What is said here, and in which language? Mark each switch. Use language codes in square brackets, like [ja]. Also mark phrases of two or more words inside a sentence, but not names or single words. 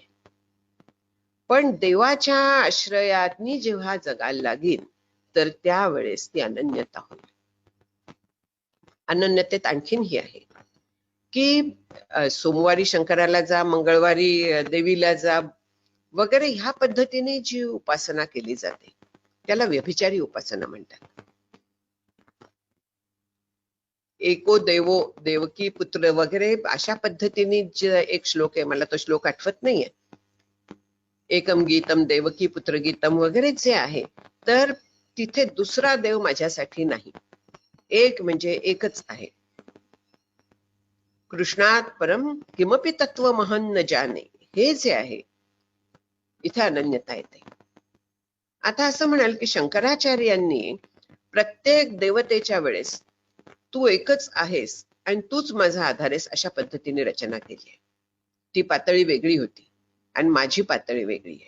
[mr] पण देवाच्या आश्रयातनी जेव्हा जगायला लागेल तर त्यावेळेस ती अनन्यता होईल. अनन्यतेत आणखीन ही आहे की सोमवारी शंकराला जा, मंगळवारी देवीला जा वगैरे, ह्या पद्धतीने जी उपासना केली जाते त्याला व्यभिचारी उपासना म्हणतात. [sa] एको देवो देवकी पुत्र [mr] वगैरे अशा पद्धतीने जे एक श्लोक आहे, मला तो श्लोक आठवत नाहीये, [sa] एकम गीतम देवकी पुत्र गीतम [mr] वगैरे जे आहे, तर तिथे दुसरा देव माझ्यासाठी नाही, एक म्हणजे एकच आहे. [sa] कृष्णात परम किमपि तत्व महन न जाने, [mr] हे जे आहे इथे अनन्यता येते. आता असं म्हणाल की शंकराचार्यांनी प्रत्येक देवतेच्या वेळेस तू एकच आहेस आणि तूच माझा आधार आहेस अशा पद्धतीने रचना केली आहे. ती पातळी वेगळी होती आणि माझी पातळी वेगळी आहे.